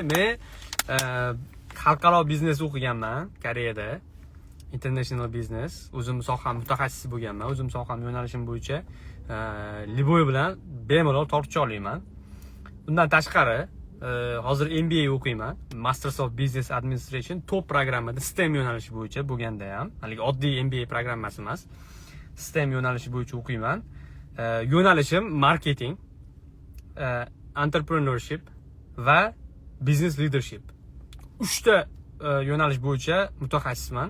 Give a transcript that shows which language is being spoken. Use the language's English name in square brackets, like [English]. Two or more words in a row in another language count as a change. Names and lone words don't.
[Uzbek] Men xalqaro biznes o'qiganman Koreyada. [English] International business. [Uzbek] O'zim soham mutaxassisi bo'lganman. O'zim soham yo'nalishim bo'yicha Liboy bilan bemalol tortisha olaman. Undan tashqari, hozir MBA o'qiyman. [English] Masters of Business Administration [Uzbek] top programmada STEM yo'nalishi bo'yicha bo'lganda ham, haligi oddiy MBA programmasi emas. STEM yo'nalishi bo'yicha o'qiyman. Yo'nalishim marketing, entrepreneurship va [English] business leadership. [Uzbek] 3 ta yo'nalish bo'yicha mutaxassisman.